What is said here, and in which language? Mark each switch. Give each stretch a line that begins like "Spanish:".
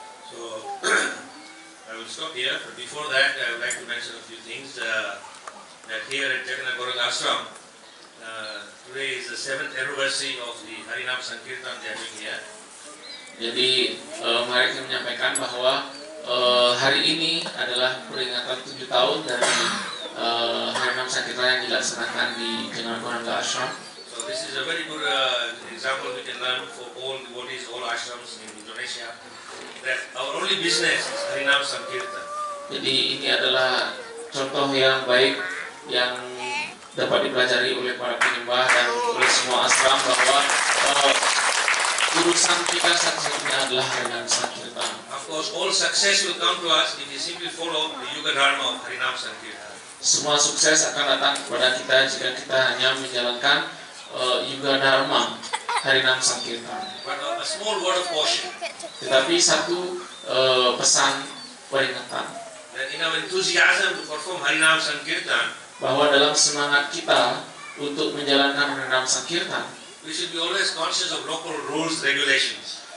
English: So I will stop here, but before that I would like to mention a few things that here at Jagannath Gauranga Ashram today is the 7th anniversary of the Harinam Sankirtan they are doing here.
Indonesian: Jadi mari kita menyampaikan bahwa hari ini adalah peringatan 7 tahun dari Harinam Sankirtan yang dilaksanakan di Jagannath Gauranga Ashram.
English: So this is a very good example we can learn for all devotees, all ashrams in Indonesia, that our only business is Harinam Sankirtan.
Indonesian: Jadi ini adalah contoh yang baik yang dapat dipelajari oleh para penyembah dan oleh semua ashram, bahwa urusan kita satu-satunya adalah Harinam Sankirtan.
English: Of course, all success will come to us if we simply follow the Yuga Dharma of Harinam Sankirtan.
Indonesian: Semua sukses akan datang kepada kita jika kita hanya menjalankan Yuga Dharma Harinam Sankirtan.
English: But a small word of caution,
Indonesian: Tetapi satu pesan peringatan,
English: that in our enthusiasm to perform Harinam Sankirtan,
Indonesian: bahwa dalam semangat kita untuk menjalankan Harinam Sankirtan,
English: we should be always conscious of local rules, regulations.